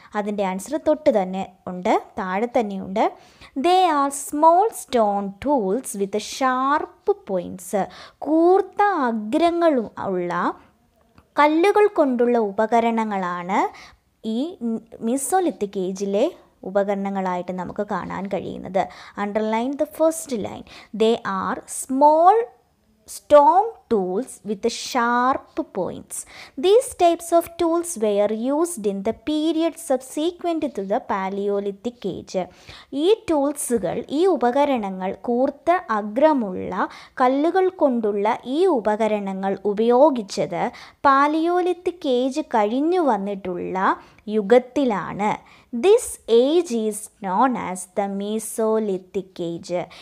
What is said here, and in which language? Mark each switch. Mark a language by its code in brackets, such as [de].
[ml] അതിൻ്റെ ആൻസർ തൊട്ട് തന്നെ ഉണ്ട്, താഴെ തന്നെയുണ്ട്. [en] They are small stone tools with sharp points. [ml] കൂർത്ത അഗ്രങ്ങളും ഉള്ള കല്ലുകൾ കൊണ്ടുള്ള ഉപകരണങ്ങളാണ് ഈ മീസോലിത്തിക് ഏജിലെ ഉപകരണങ്ങളായിട്ട് നമുക്ക് കാണാൻ കഴിയുന്നത്. [en] Underline the first line. They are small stone tools with sharp points. These types of tools were used in the period subsequent to the Paleolithic age. [ml] ഈ ടൂൾസുകൾ, ഈ ഉപകരണങ്ങൾ, കൂർത്ത അഗ്രമുള്ള കല്ലുകൾ കൊണ്ടുള്ള ഈ ഉപകരണങ്ങൾ ഉപയോഗിച്ചത് പാലിയോലിത്തിക് ഏജ് കഴിഞ്ഞു വന്നിട്ടുള്ള യുഗത്തിലാണ്. [en] This age is known as the Mesolithic age.